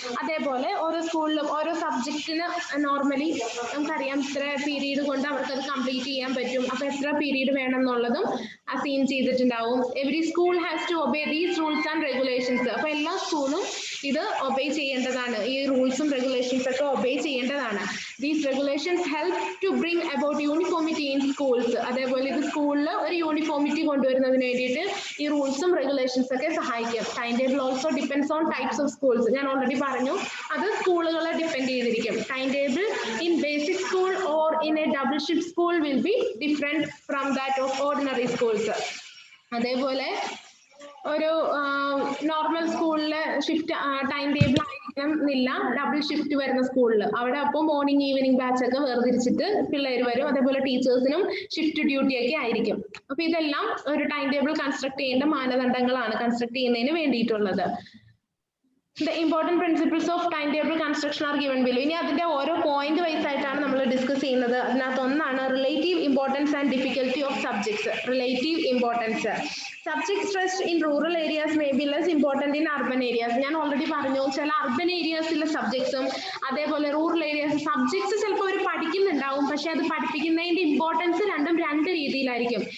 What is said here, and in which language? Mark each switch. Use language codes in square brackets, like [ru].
[ml] അതേപോലെ ഓരോ സ്കൂളിലും ഓരോ സബ്ജക്റ്റിന് നോർമലി നമുക്കറിയാം ഇത്ര പീരീഡ് കൊണ്ട് അവർക്ക് അത് കംപ്ലീറ്റ് ചെയ്യാൻ പറ്റും. അപ്പൊ എത്ര പീരീഡ് വേണം എന്നുള്ളതും അസൈൻ ചെയ്തിട്ടുണ്ടാവും. [en] Every school has to obey these rules and regulations. [ml] അപ്പൊ എല്ലാ സ്കൂളും ഇത് ഒബേ ചെയ്യേണ്ടതാണ്, ഈ റൂൾസും റെഗുലേഷൻസ് ഒക്കെ ഒബേ ചെയ്യേണ്ടതാണ്. [en] These regulations help to bring about uniformity in schools. [ml] അതേപോലെ ഇത് സ്കൂളിൽ ഒരു യൂണിഫോമിറ്റി കൊണ്ടുവരുന്നതിന് വേണ്ടിയിട്ട് ഈ റൂൾസും റെഗുലേഷൻസ് ഒക്കെ സഹായിക്കും. [en] Time table also depends on types of schools. [ml] ഞാൻ ഓൾറെഡി പറഞ്ഞു, അത് സ്കൂളുകളെ ഡിപ്പെൻഡ് ചെയ്തിരിക്കും. [en] Time table in basic school or in a double shift school will be different from that of ordinary schools. [ml] അതേപോലെ ഒരു നോർമൽ സ്കൂളിലെ ഷിഫ്റ്റ് ടൈം ടേബിൾ ആയിരിക്കണം എന്നില്ല ഡബിൾ ഷിഫ്റ്റ് വരുന്ന സ്കൂളിൽ. അവിടെ അപ്പോൾ മോർണിംഗ് ഈവനിങ് ബാച്ച് ഒക്കെ വേർതിരിച്ചിട്ട് പിള്ളേർ വരും. അതേപോലെ ടീച്ചേഴ്സിനും ഷിഫ്റ്റ് ഡ്യൂട്ടി ഒക്കെ ആയിരിക്കും. അപ്പൊ ഇതെല്ലാം ഒരു ടൈം ടേബിൾ കൺസ്ട്രക്ട് ചെയ്യേണ്ട മാനദണ്ഡങ്ങളാണ് കൺസ്ട്രക്ട് ചെയ്യുന്നതിന് വേണ്ടിയിട്ടുള്ളത്. [en] The important principles of timetable construction are given below. [ml] ഇനി അതിന്റെ ഓരോ പോയിന്റ് വൈസ് ആയിട്ടാണ് നമ്മൾ ഡിസ്കസ് ചെയ്യുന്നത്. അതിനകത്ത് ഒന്നാണ് [en] Relative importance and difficulty of subjects. Relative importance. Subject stressed in rural areas may be less important in urban areas. [ml] ഞാൻ already പറഞ്ഞു, ചില അർബൻ ഏരിയാസിലെ സബ്ജക്ട്സും അതേപോലെ റൂറൽ ഏരിയാസ് സബ്ജക്ട്സ് ചിലപ്പോൾ അവർ പഠിക്കുന്നുണ്ടാവും, പക്ഷെ അത് പഠിപ്പിക്കുന്നതിന്റെ ഇമ്പോർട്ടൻസ് രണ്ടും രണ്ട് രീതിയിലായിരിക്കും.